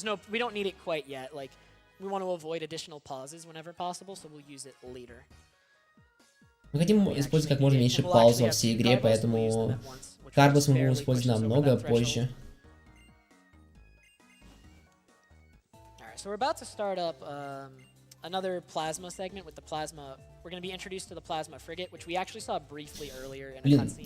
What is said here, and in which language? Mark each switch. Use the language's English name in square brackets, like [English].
[English] We don't need it quite yet. Like, we want to avoid additional pauses whenever possible, so we'll use it later. [Russian] Мы хотим использовать как можно меньше пауз во всей игре, поэтому Карбос мы будем использовать намного позже. [English] So we're about to start up another plasma segment with the plasma. We're going to be introduced to the plasma frigate, which we actually saw briefly earlier in a cutscene.